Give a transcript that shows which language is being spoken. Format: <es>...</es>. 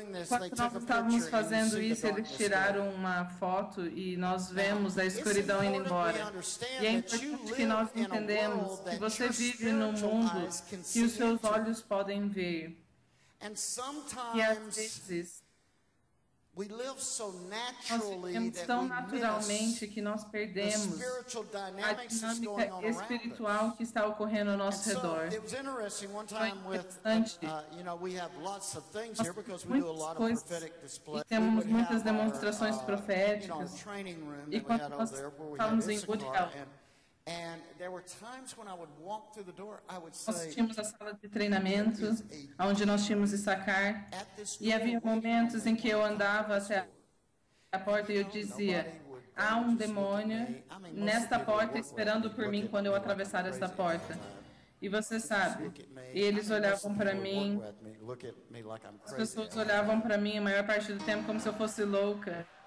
<pt>Quando nós estávamos fazendo isso, eles tiraram uma foto e nós vemos a escuridão indo embora. E é importante que nós entendemos que você vive num mundo que os seus olhos podem ver.</pt> <en>And sometimes we live so naturally that we miss</en> <pt>que nós perdemos a dinâmica espiritual que está ocorrendo ao nosso redor.</pt> <en>It was interesting one time we have lots of things here because we do a lot of prophetic displays.</en> <pt>Temos muitas demonstrações proféticas.</pt> <en>You know, training room that we had over there where we had this in Woodhouse. And there were times when I would walk through the door, I would say,</en> <pt>nós tínhamos a sala de treinamento, onde nós tínhamos Issacar, e havia momentos em que eu andava até a porta e eu dizia, há um demônio nesta porta esperando por mim quando eu atravessar essa porta. E você sabe, e eles olhavam para mim, as pessoas olhavam para mim a maior parte do tempo como se eu fosse louca.</pt>